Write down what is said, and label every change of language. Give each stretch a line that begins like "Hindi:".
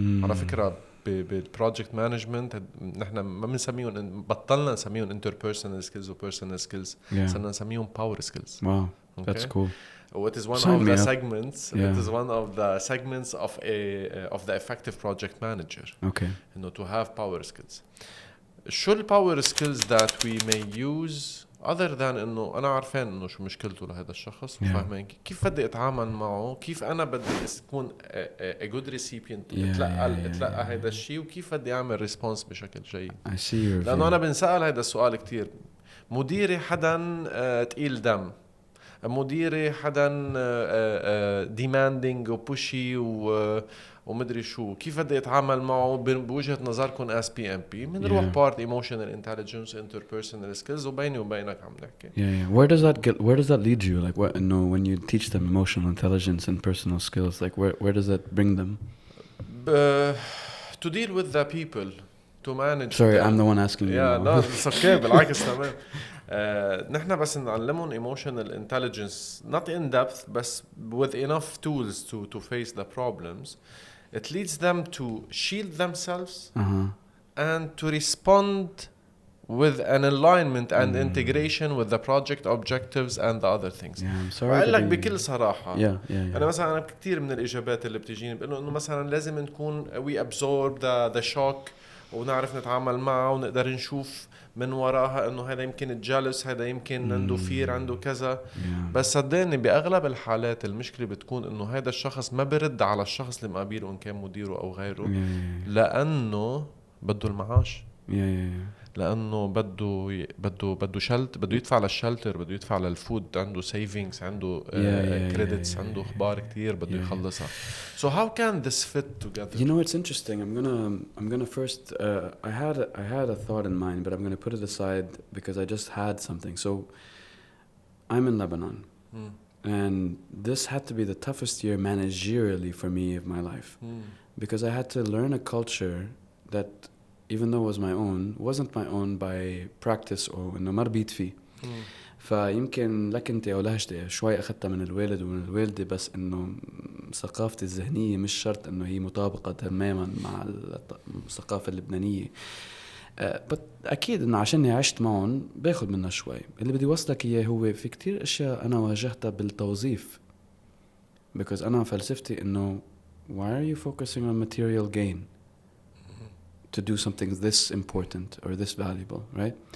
Arabic: على فكرة بالproject management نحن ما بنسميهم، بطلنا نسميهم interpersonal skills و personal skills، صرنا نسميهم power skills.
English: Wow, that's cool. It is one of the segments. It is one of the segments of the effective project manager. Okay. To have power skills.
Arabic: شو power skills
English: that we may use other than
Arabic: إنه أنا عارفين إنه شو مشكلته لهذا الشخص وفاهمين كيف بدي أتعامل معه، كيف أنا بدي أكون
English: a good recipient
Arabic: أتلقى هذا الشيء، وكيف بدي أعمل response بشكل جيد. لأنه أنا بنسأل هذا السؤال كتير. مديري حدا تقيل دم، مديري حدا demanding وبوشي ومدري شو، كيف بدي اتعامل معه بوجهة نظركم as PMP؟ بنروح
English: part emotional intelligence interpersonal skills
Arabic: وبيني وبينك عم نحكي.
English: Where does that lead you? Like what? No, when you teach them emotional intelligence and personal skills, like where does that bring them? To deal with the people, to manage. Sorry, I'm the one asking you. No, it's okay.
Arabic: بالعكس تمام. نحن بس نعلمهم
English: emotional intelligence not in depth بس with enough tools to face the problems. It leads them to shield themselves and to respond with an alignment and integration with the project objectives and the other things. I'm sorry.
Arabic: وقال لك بكل صراحة. أنا مثلا كتير من الإجابات اللي بتجيني بيقولوا إنه مثلا لازم نكون
English: we absorb the shock
Arabic: ونعرف نتعامل معه ونقدر نشوف من وراها انه هذا يمكن جالس، هذا يمكن عنده فير، عنده كذا. بس صدقني باغلب الحالات المشكله بتكون انه هذا الشخص ما برد على الشخص اللي مقابله ان كان مديره او غيره لانه بده المعاش، لانه بده شلت، بده يدفع للشلتر، بده يدفع للفود، عنده سيفينجز، عنده كريدتس، عنده اخبار كتير بده يخلصها.
English: So how can this fit together? You know, it's interesting. I'm gonna first I had a thought in mind, but I'm gonna put it aside because I just had something. So I'm in Lebanon, and this had to be the toughest year managerially for me of my life, because I had to learn a culture that, even though it was my own, wasn't my own by practice or
Arabic: إنه ما ربيت فيه. فيمكن لك أنت أو لهجتي شوي أخذتها من الوالد ومن الوالدة، بس إنه ثقافتي الذهنية مش شرط إنه هي مطابقة تماما مع الثقافة اللبنانية. بس أكيد إنه عشاني عشت معهم باخد منها شوي. اللي بدي وصلك إياه هو في كتير أشياء أنا واجهتها بالتوظيف،
English: because
Arabic: أنا فلسفتي إنه
English: why are you focusing on material gain to do something this important or this valuable, right?